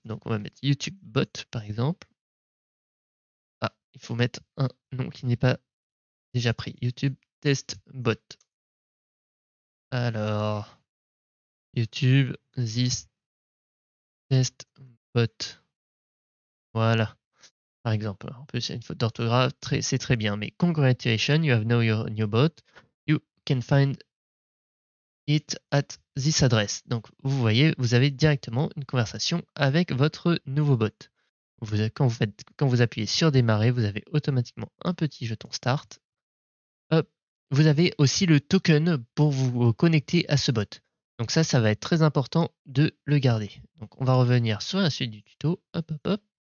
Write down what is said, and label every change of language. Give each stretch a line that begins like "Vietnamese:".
French: Donc, on va mettre YouTube bot par exemple. Ah, il faut mettre un nom qui n'est pas déjà pris. YouTube test bot. Alors, YouTube this test bot. Voilà, par exemple. En plus, il y a une faute d'orthographe, c'est très bien.
English: Mais congratulations, you have now your new bot. You can find it at this address.
French: Donc, vous voyez, vous avez directement une conversation avec votre nouveau bot. Quand vous appuyez sur démarrer, vous avez automatiquement un petit jeton start. Hop. Vous avez aussi le token pour vous connecter à ce bot. Donc ça va être très important de le garder. Donc on va revenir sur la suite du tuto. Hop, hop, hop.